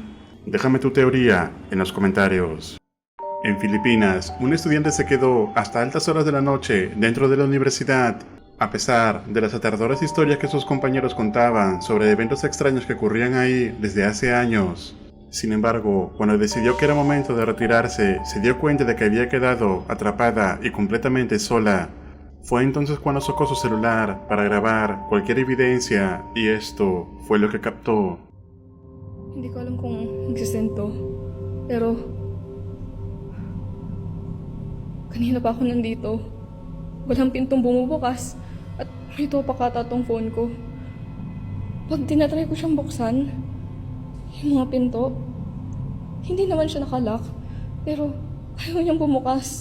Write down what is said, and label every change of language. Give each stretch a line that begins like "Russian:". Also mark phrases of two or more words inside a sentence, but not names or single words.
Spanish: Déjame tu teoría en los comentarios. En Filipinas, un estudiante se quedó hasta altas horas de la noche dentro de la universidad, a pesar de las aterradoras historias que sus compañeros contaban sobre eventos extraños que ocurrían ahí desde hace años. Sin embargo, cuando decidió que era momento de retirarse, se dio cuenta de que había quedado atrapada y completamente sola. Fue entonces cuando sacó su celular para grabar cualquier evidencia y esto fue lo que captó.
Filipino: Hindi ko alam kung nagsisend to, pero kanina pa ako nandito. Walang pintong bumubukas at may topakata tong phone ko. Pag tinatry ko siyang buksan, yung mga pinto, hindi naman siya nakalock, pero ayaw niyang bumukas.